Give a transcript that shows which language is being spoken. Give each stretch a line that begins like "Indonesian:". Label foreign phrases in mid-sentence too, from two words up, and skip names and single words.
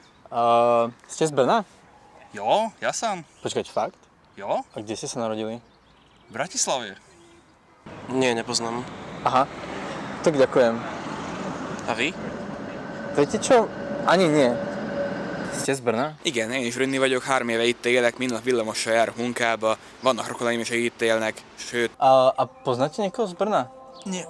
Slovak: Ste z Brna? Jo, ja sám. Počkať, fakt? Jo, A kde ste sa narodili? v Bratislavie. Nie, nepoznám. Aha, tak ďakujem. A vy? Viete čo? Ani nie. Ste z Brna?
Hungarian: Igen, én is Rönni vagyok, 3 éve itt élek, minden nap villamossal járok munkába, vannak rokonaim is, akik itt élnek, sőt...
Slovak: A poznáte niekoho z Brna? Nie.